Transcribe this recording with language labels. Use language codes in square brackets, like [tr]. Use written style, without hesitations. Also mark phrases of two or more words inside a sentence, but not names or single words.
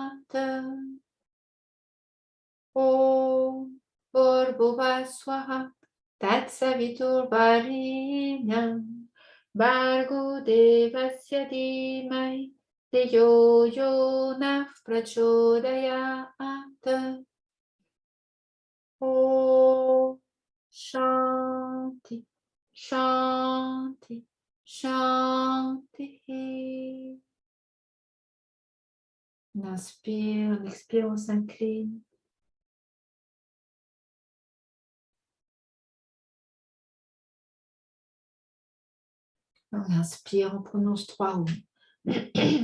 [sa] ॐ भूर्भुवः स्वाहा तत्सवितुर् वरेण्यं भर्गो देवस्य धीमहि धियो यो नः प्रचोदयात्. ॐ शान्ति, शान्ति, शान्ति. [fr] On inspire, on expire, on s'incline. On inspire, on prononce 3 Om.